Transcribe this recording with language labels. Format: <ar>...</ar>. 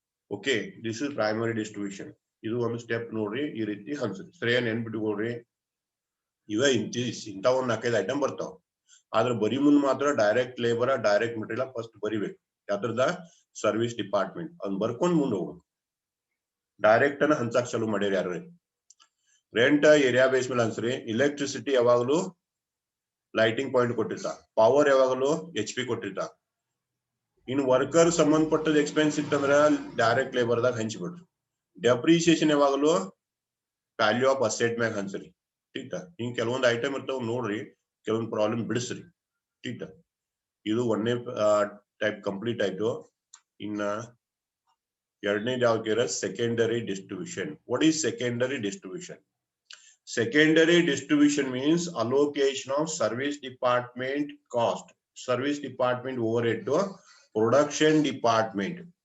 <en>Okay, this is primary distribution.</en> <kn>ಇದು ಒಂದು step ನೋಡ್ರಿ ಈ ರೀತಿ ಅನ್ಸುತ್ತೆ ಸರಿಯಾಗಿ ನೆನ್ಪಿಟ್ಕೊಳ್ರಿ. ಇವ ಇಂತ ಒಂದ್ 4-5 ಐಟಮ್ ಬರ್ತಾವ. ಆದ್ರೆ ಬರೀ ಮುಂದ್ ಮಾತ್ರ direct labour direct material first ಬರಿಬೇಕು ಯಾವ್ದ್ರದ ಸರ್ವಿಸ್ ಡಿಪಾರ್ಟ್ಮೆಂಟ್ ಅದನ್ನ ಬರ್ಕೊಂಡ್ ಮುಂದೆ ಹೋಗ್ಬೇಕು. ಡೈರೆಕ್ಟ್ ಅನ್ನ ಹಂಚಕ್ ಚಾಲು ಮಾಡ್ಯಾರ ಯಾರು ರೆಂಟ್ ಏರಿಯಾ ಬೇಸ್ ಮೇಲೆ ಅನ್ಸ್ರಿ. ಎಲೆಕ್ಟ್ರಿಸಿಟಿ ಯಾವಾಗಲೂ ಲೈಟಿಂಗ್ ಪಾಯಿಂಟ್ ಕೊಟ್ಟಿರ್ತಾ, ಪವರ್ ಯಾವಾಗಲೂ HP ಕೊಟ್ಟಿರ್ತಾ. ಇನ್ನು ವರ್ಕರ್ ಸಂಬಂಧಪಟ್ಟದ ಎಕ್ಸ್ಪೆನ್ಸ್ ಇತ್ತಂದ್ರ ಡೈರೆಕ್ಟ್ ಲೇಬರ್ದಾಗ ಹಂಚ್ಬಿಡ್ರಿ. ಡೆಪ್ರಿಸಿಯೇಷನ್ ಯಾವಾಗಲೂ ವ್ಯಾಲ್ಯೂ ಆಫ್ ಅಸೆಟ್ ಮ್ಯಾಗ ಹಂಚ್ರಿ ಟೀಟಾ. ಹಿಂಗ್ ಕೆಲವೊಂದು ಐಟಮ್ ಇರ್ತಾವ ನೋಡ್ರಿ, ಕೆಲವೊಂದು ಪ್ರಾಬ್ಲಮ್ ಬಿಡಿಸ್ರಿ ಟೀಟಾ. ಇದು ಒಂದನೇ ಟೈಪ್ ಕಂಪ್ಲೀಟ್ ಆಯ್ತು. ಇನ್ನ ಎರಡನೇದು ಯಾವ್ದು secondary distribution.</kn> <en>What is secondary distribution? Secondary distribution means allocation of service department cost, service department overhead to production department.</en>